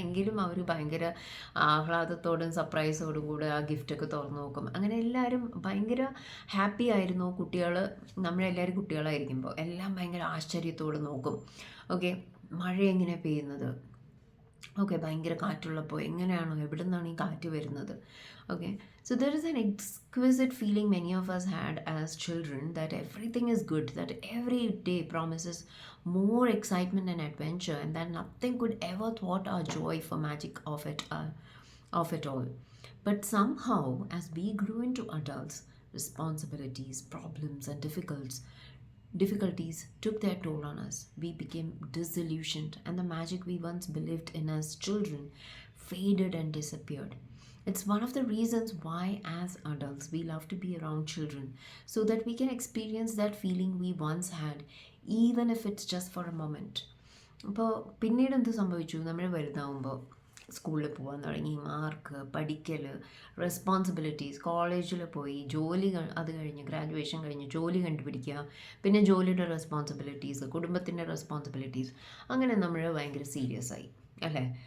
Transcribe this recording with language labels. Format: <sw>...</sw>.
<ml>എങ്കിലും അവർ ഭയങ്കര ആഹ്ലാദത്തോടും സർപ്രൈസോടും കൂടെ ആ ഗിഫ്റ്റൊക്കെ തുറന്ന് നോക്കും. അങ്ങനെ എല്ലാവരും ഭയങ്കര ഹാപ്പി ആയിരുന്നു. നമ്മളെല്ലാവരും കുട്ടികളായിരിക്കുമ്പോൾ എല്ലാം ഭയങ്കര ആശ്ചര്യത്തോട് നോക്കും. ഓക്കെ, മഴ എങ്ങനെ പെയ്യുന്നത്, ഓക്കെ, ഭയങ്കര കാറ്റുള്ളപ്പോൾ എങ്ങനെയാണോ, എവിടെ നിന്നാണ് ഈ കാറ്റ് വരുന്നത്.</ml> <en>Okay, so there is an exquisite feeling many of us had as children, that everything is good, that every day promises more excitement and adventure, and that nothing could ever thwart our joy for magic of it all. But somehow, as we grew into adults, responsibilities, problems, and difficulties took their toll on us. We became disillusioned, and the magic we once believed in as children faded and disappeared. It's one of the reasons why, as adults, we love to be around children, so that we can experience that feeling we once had, even if it's just for a moment.</en> <ml>അപ്പോൾ പിന്നീട് എന്ത് സംഭവിച്ചു, നമ്മൾ വലുതാവുമ്പോൾ സ്കൂളിൽ പോകാൻ തുടങ്ങി, mark, പഠിക്കൽ, responsibilities, കോളേജിൽ പോയി ജോലി, അത് കഴിഞ്ഞ് ഗ്രാജുവേഷൻ കഴിഞ്ഞ് ജോലി കണ്ടുപിടിക്കുക, പിന്നെ ജോലിയുടെ റെസ്പോൺസിബിലിറ്റീസ്, കുടുംബത്തിൻ്റെ റെസ്പോൺസിബിലിറ്റീസ്, അങ്ങനെ നമ്മൾ ഭയങ്കര സീരിയസ് ആയി അല്ലേ.</ml>